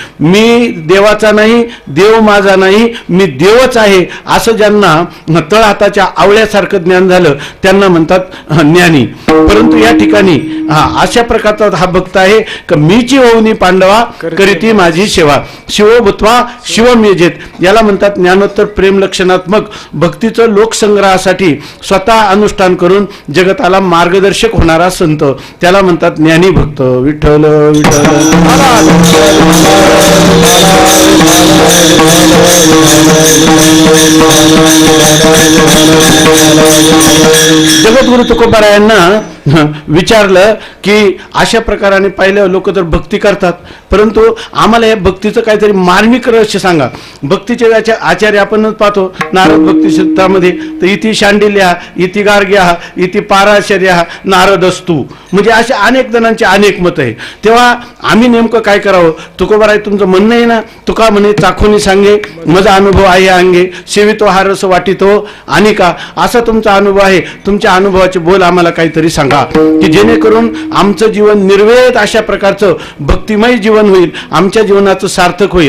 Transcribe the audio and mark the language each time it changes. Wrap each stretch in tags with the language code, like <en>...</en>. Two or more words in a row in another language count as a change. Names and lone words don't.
<mr>मी देवाचा नाही, देव माझा नाही, मी देवच आहे असं ज्यांना तळहाताच्या आवळ्यासारखं ज्ञान झालं त्यांना म्हणतात ज्ञानी. परंतु या ठिकाणी अशा प्रकारचा हा भक्त आहे की मीची होऊनी पांडवा करीती माझी सेवा,</mr> <sa>शिव भूत्वा शिवम यजेत.</sa> <mr>याला म्हणतात ज्ञानोत्तर प्रेम लक्षणात्मक भक्तीचं लोकसंग्रहासाठी स्वतः अनुष्ठान करून जगताला मार्गदर्शक होणारा संत. त्याला म्हणतात ज्ञानी भक्त. विठ्ठल विठ्ठल. जगद्गुरु तुकोबारायांना विचारलं की अशा प्रकाराने पाहिलं लोक तर भक्ती करतात, परंतु आम्हाला या भक्तीचं काहीतरी मार्मिक रहस्य सांगा. भक्तीचे आचार्य आपण पाहतो नारद भक्ती सूत्रामध्ये, तर</mr> <sa>इति शांडिल्या, इति गार्ग्या, इति पाराशर्या, नारदस्तू,</sa> <mr>म्हणजे असे अनेक जणांचे अनेक मत आहे. तेव्हा आम्ही नेमकं काय करावं? तुकोबाराय तुमचं म्हणणं आहे ना, तुका म्हणे चाखोनी सांगे माझा अनुभव आहे अंगे, सेवितो हा रस वाटितो आणि का, असा तुमचा अनुभव आहे. तुमच्या अनुभवाचे बोल आम्हाला काहीतरी सांगा की जेणेकरून आमचं जीवन निर्वेद अशा प्रकारचं भक्तिमय जीवन होईल, आमच्या जीवनाचं सार्थक होईल.</mr>